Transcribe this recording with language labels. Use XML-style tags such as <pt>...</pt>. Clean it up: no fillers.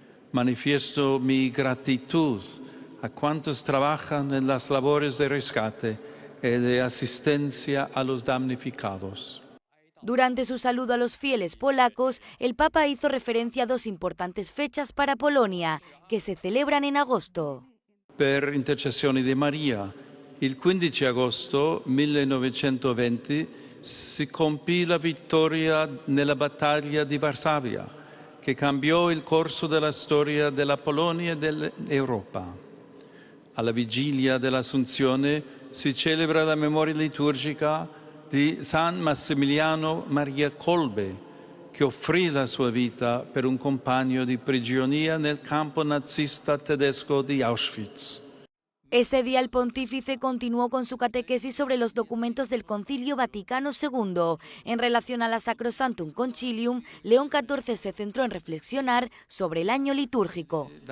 <es>Manifiesto mi gratitud a cuantos trabajan en las labores de rescate y de asistencia a los damnificados. Durante su saludo a los fieles polacos, el Papa hizo referencia a dos importantes fechas para Polonia, que se celebran en agosto.</es> <it>Per intercessione di Maria, il 15 agosto 1920 si compì la vittoria nella battaglia di Varsavia, che cambiò il corso della storia della Polonia e dell'Europa. Alla vigilia dell'Assunzione si celebra la memoria liturgica di San Massimiliano Maria Kolbe, che offrì la sua vita per un compagno di prigionia nel campo nazista tedesco di Auschwitz.</it> <es>Ese día el pontífice continuó con su catequesis sobre los documentos del Concilio Vaticano II. En relación a la Sacrosanctum Concilium, León XIV se centró en reflexionar sobre el año litúrgico.</es>